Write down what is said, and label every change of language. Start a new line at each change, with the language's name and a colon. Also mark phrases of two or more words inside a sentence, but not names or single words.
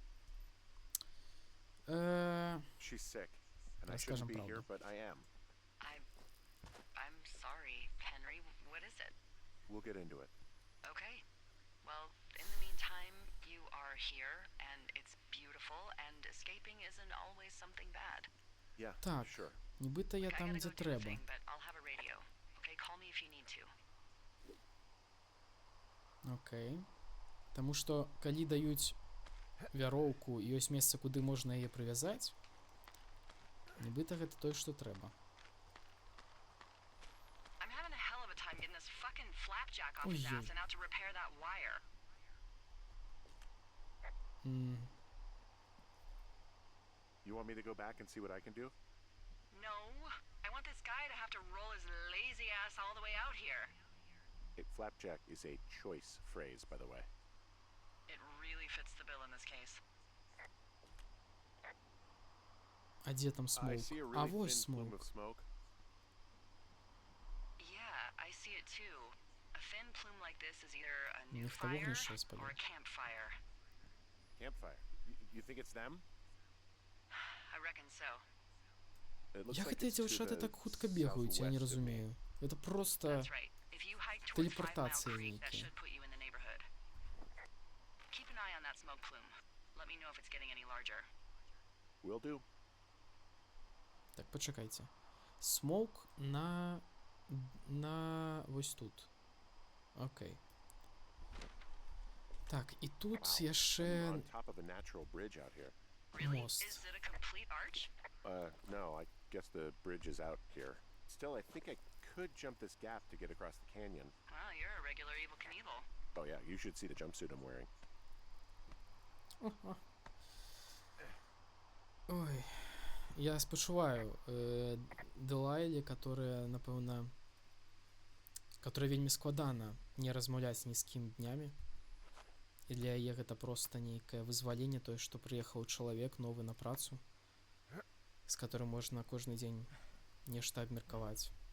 English: She's sick, and I
Russian: Расскажем
English: shouldn't be here,
Russian: правду.
English: but I am. I'm sorry, Henry. What is it? We'll get into it. Okay. Well, in the meantime, you are here, and it's beautiful, and escaping isn't always something bad. Yeah,
Belarusian: Так,
English: sure.
Ukrainian: нібито я
English: I
Belarusian: там,
English: gotta
Ukrainian: де
English: go do a
Ukrainian: треба.
English: thing, but I'll have a radio. Okay, call me if you need to.
Belarusian: Окей. Таму што, калі даюць вяроўку і ёсць месца, куды можна яе прывязаць, нібыта гэта тое, што трэба.
English: I'm having a hell of a time getting this fucking flapjack off his Ой-ой. ass and out to repair that wire. М, You want me to go back and see what I can do? No, I want this guy to have to roll his lazy ass all the way out here. Flapjack is a choice phrase, by the way. It really fits the bill in this case.
Belarusian: А дзе там
English: I
Belarusian: смоук?
English: see a
Belarusian: А
English: really
Belarusian: вось
English: thin plume
Belarusian: смоук.
English: of smoke. Yeah, I see it too. A thin plume like this is either a new
Russian: Них того
English: fire
Russian: внище спалил.
English: or a campfire. Campfire. You think it's them? I reckon so. It looks
Belarusian: Як
English: like
Belarusian: гэтыя
English: it's to
Belarusian: дзяўчаты
English: the
Belarusian: так хутка бегаюць, я не
English: southwest of me.
Belarusian: разумею. Гэта просто...
English: That's right. If you hike toward 5 Mile
Russian: Телепортация
English: Creek, that
Belarusian: некая.
English: should put you in the neighborhood. Keep an eye on that smoke plume. Let me know if it's getting any larger. Will do.
Belarusian: Так, пачакайце. Смоук на вось тут. Окей. Так, і тут
English: Wow.
Belarusian: яшчэ
English: I'm on top of a natural bridge out here. Really? Most. Is it a complete arch? No, I guess the bridge is out here. Still, I think I could jump this gap to get across the canyon. Well, you're a regular Evel Knievel. Oh yeah, you should see the jumpsuit I'm wearing.
Belarusian: Ой, я спачуваю Дэлайле, которая, напэўна, которая вельмі складана не размаўляць ні з кім днямі. І для яе гэта проста нейкае вызваленне, тое, што прыехаў чалавек новы на працу, з которым можна кожны дзень нешта абмеркаваць.